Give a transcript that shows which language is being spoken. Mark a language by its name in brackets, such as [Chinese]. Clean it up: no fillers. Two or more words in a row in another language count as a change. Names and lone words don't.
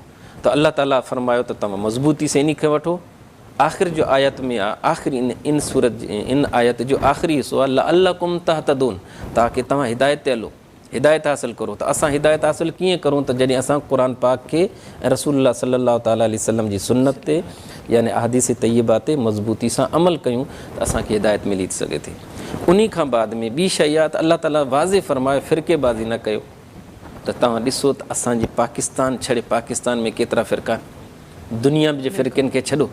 [Sindhi] त अलाह ताला फरमायो त तव्हां मज़बूती सां इन खे वठो। आख़िर जो आयत में आहे, आख़िरी इन सूरत इन आयत जो आख़िरी हिसो आहे [Arabic] لعلكم تهتدون, [Sindhi] ताकी तव्हां हिदायत ते हलो, हिदायत हासिलु करो। त असां हिदायत हासिलु कीअं करूं? त जॾहिं असां क़ुर पाक खे ऐं रसूलुल्लाह [Arabic] صلى الله تعالى عليه وسلم [Sindhi] जी सुन्नत ते, यानी अहादीस तय्यबा ते मज़बूती सां अमल कयूं त असांखे हिदायत मिली थी सघे थी। उन खां बाद में ॿी शइ आहे त अलाह ताला वाज़े फ़रमायो फ़िरक़ेबाज़ी न कयो। त तव्हां ॾिसो त असांजी पाकिस्तान छॾे, पाकिस्तान में केतिरा फ़िरक़ा, दुनिया जे फ़िरक़नि खे छॾो।